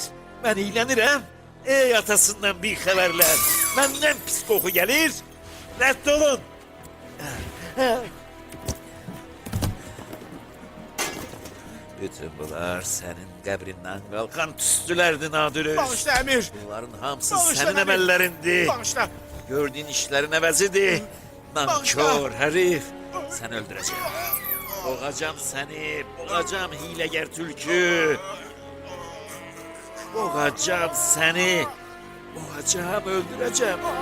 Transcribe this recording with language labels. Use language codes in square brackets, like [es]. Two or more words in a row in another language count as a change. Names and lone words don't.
[az] Mən iylənirəm, ey atasından bir xəbərlər. Məndən pis qoxu gəlir, rədd olun. Bütün bunlar senin qəbrindən qalxan tüstülərdi nadürüz. Bağışla əmir. Bunların hamısı Bağışla senin əmir. əməllərindi. Bağışla. Gördüğün işlerin əvəzidir. [tr] Nankör herif. Sen öldüreceğim. Boğacağım seni. Boğacağım hileger tülkü. Boğacağım seni. Boğacağım, öldüreceğim.